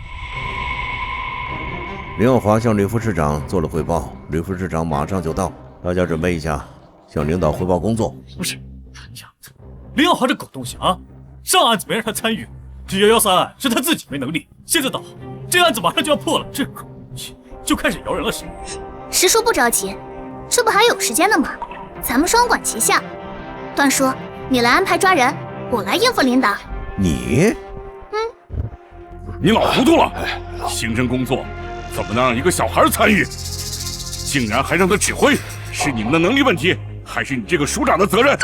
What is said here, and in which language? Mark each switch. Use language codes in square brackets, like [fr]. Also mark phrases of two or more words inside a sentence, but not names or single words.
[zh] 林耀华向吕副市长做了汇報，吕副市长马上就到，大家准备一下，向领导汇報工作。不是，林耀华这狗东西啊！上案子没让他参与，这113案是他自己没能力，现在倒好，这案子马上就要破了，这狗东西就開始搖人了是吗？石叔不着急，這不還有時間呢嗎？咱們雙管齊下。段叔，你來安排抓人，我來應付領導。你？你老糊塗了！刑偵工作怎麼能讓一個小孩參與？竟然還讓他指揮，是你們的能力問題，還是你這個署長的責任？